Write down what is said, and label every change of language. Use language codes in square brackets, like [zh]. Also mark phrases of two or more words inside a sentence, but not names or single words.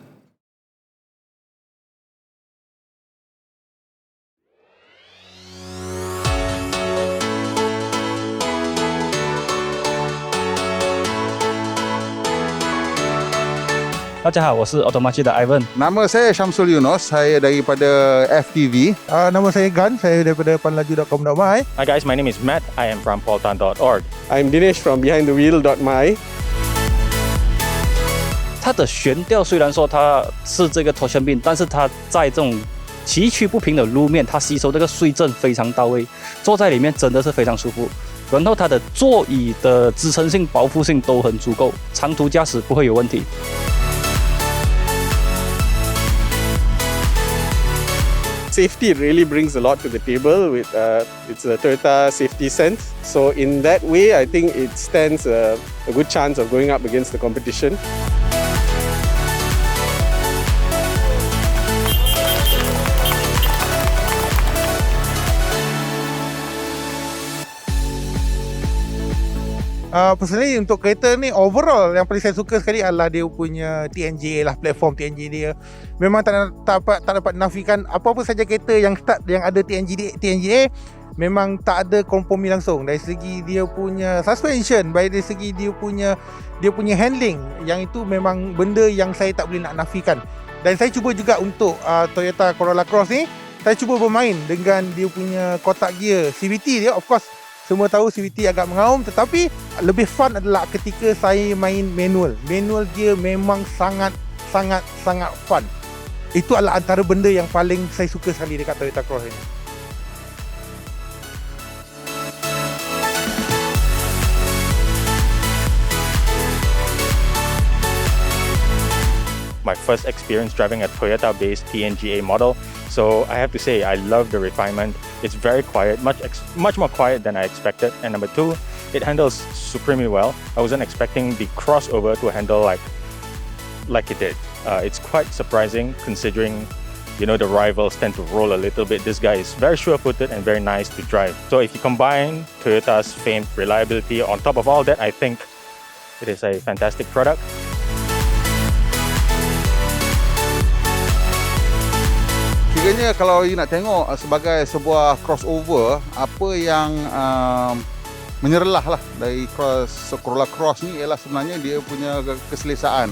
[ms] Dadah, [zh] 我是 Automachi 的 Ivan. [ms] Nama saya Syamsul Yunus, saya daripada FTV. Nama saya Gan, saya daripada panlaju.com.my. [en] Hi guys, my name is Matt. I am from poltan.org. I'm Dinesh from behindthewheel.my. [zh] 它的悬吊虽然说它是这个 [en] torsion beam， [zh] 但是它在这种崎岖不平的路面，它吸收这个碎震非常到位，坐在里面真的是非常舒服。然后它的座椅的支撑性、包覆性都很足够，长途驾驶不会有问题。 [en] Safety really brings a lot to the table with it's a Toyota safety sense. So in that way, I think it stands a good chance of going up against the competition. [ms] Personally untuk kereta ni overall yang paling saya suka sekali adalah dia punya TNGA lah, platform TNGA dia. Memang tak dapat nafikan apa-apa saja kereta yang ada TNGA memang tak ada kompromi langsung dari segi dia punya suspension, baik dari segi dia punya handling, yang itu memang benda yang saya tak boleh nak nafikan. Dan saya cuba juga untuk Toyota Corolla Cross ni, saya cuba bermain dengan dia punya kotak gear CVT dia. [en] Of course [ms] semua tahu CVT agak mengaum, tetapi lebih fun adalah ketika saya main manual. [en] Manual gear [ms] memang sangat fun. Itu adalah antara benda yang paling saya suka sekali dekat Toyota Cross ini. [en] My first experience driving a Toyota-based TNGA model, so I have to say I love the refinement. It's very quiet, much more quiet than I expected. And number two, it handles supremely well. I wasn't expecting the crossover to handle like it did. It's quite surprising considering, you know, the rivals tend to roll a little bit. This guy is very sure-footed and very nice to drive. So if you combine Toyota's famed reliability on top of all that, I think it is a fantastic product. [ms] Kiranya kalau you nak tengok sebagai sebuah crossover, apa yang menyerlah lah dari Corolla Cross ni ialah sebenarnya dia punya keselesaan.